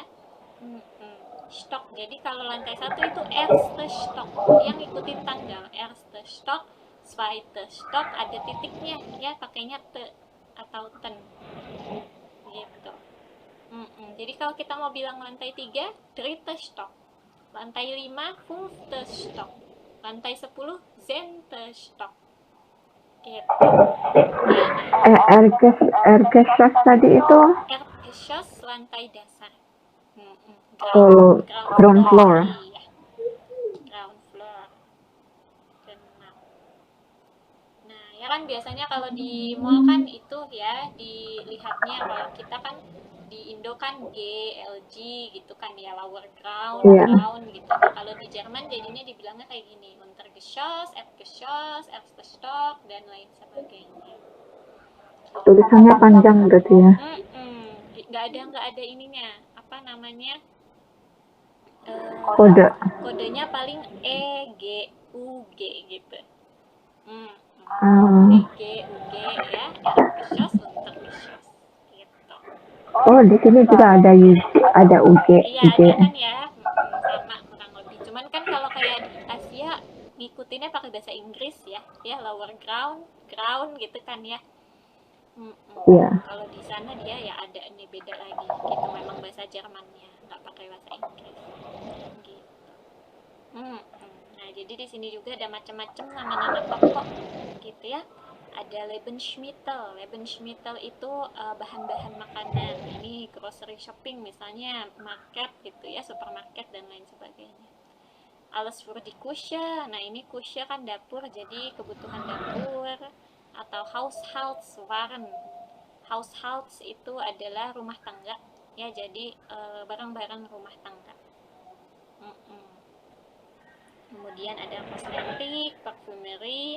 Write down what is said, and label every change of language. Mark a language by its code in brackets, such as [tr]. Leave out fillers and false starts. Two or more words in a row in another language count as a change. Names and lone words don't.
[id] Stock. Jadi kalau lantai 1 itu [de] erste Stock, [id] yang ikutin tanggal. [de] Erste Stock, zweite Stock, [id] ada titiknya, ya, pakainya te atau ten, gitu. Jadi kalau kita mau bilang lantai 3, [de] dritte Stock. [id] Lantai 5, [de] fünfte Stock. [id] Lantai 10, [de] zehnte Stock. [id] Gitu. Erdgeschoss tadi itu Erdgeschoss, lantai dasar. [en] ground floor. Iya. Ground floor. [id] Benar. Nah, ya kan biasanya kalau di mall kan itu ya dilihatnya, kalau kita kan di Indo kan G, LG gitu kan ya, [en] lower ground, [id] Iya. ground gitu. Nah, kalau di Jerman jadinya dibilangnya kayak gini, [de] Untergeschoss, Erdgeschoss, Erste Stock, [id] dan lain sebagainya. Tulisannya panjang berarti ya. Nggak ada ininya, apa namanya, Kode. kodenya paling E, G, U, G gitu. Ah. E, G, U, G ya, Erdgeschoss, Untergeschoss gitu. Oh, di sini juga ada UG. Iya, ada kan ya, sama kurang lebih. Cuman kan kalau kayak di Asia ngikutinnya pakai bahasa Inggris ya, [en] lower ground, ground [id] gitu kan ya. Iya. Kalau di sana dia ya ada nih beda lagi gitu, memang bahasa Jermannya, nggak pakai bahasa Inggris gitu. Nah, jadi di sini juga ada macam-macam nama-nama toko gitu ya. Ada Lebensmittel. Lebensmittel itu bahan-bahan makanan. Ini [en] grocery shopping [id] misalnya, market gitu ya, supermarket dan lain sebagainya. [de] Alles für die Küche. [id] Nah, ini Küche kan dapur, jadi kebutuhan dapur. Atau Haushaltswaren. Haushalts itu adalah rumah tangga ya, jadi barang-barang rumah tangga. Kemudian ada kosmetik, parfumeri.